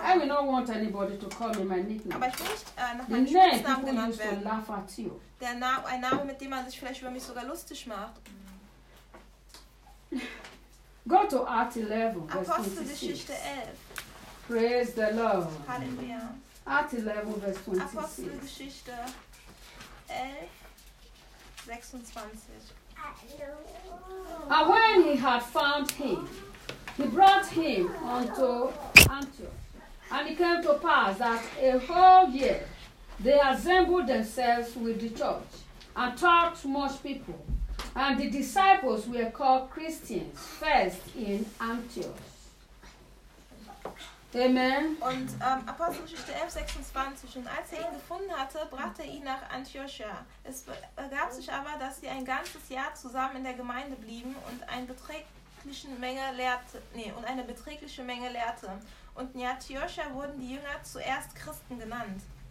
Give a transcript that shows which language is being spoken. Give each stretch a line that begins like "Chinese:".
English: I will not want anybody to call me my nickname.
German: Aber ich will nicht nach meinem Spitznamen genannt werden.
English: To laugh at you.
German: Der Name, ein Name, mit dem man sich vielleicht über mich sogar lustig macht.
English: Go to Acts 11.
German: Apostelgeschichte 11. Praise the Lord. Halleluja.
English: Acts 11, Vers 26.
German: Apostelgeschichte 11, 26.
English: And when he had found him, he brought him unto Antioch. And it came to pass that a whole year they assembled themselves with the church and taught much people. And the disciples were called Christians first in Antioch. Amen.
German: Und Apostelgeschichte 11, 26. Und als er ihn gefunden hatte, brachte er ihn nach Antiochia. Es ergab sich aber, dass sie ein ganzes Jahr zusammen in der Gemeinde blieben und eine beträchtliche Menge lehrte. Und in Antiochia wurden die Jünger zuerst Christen genannt.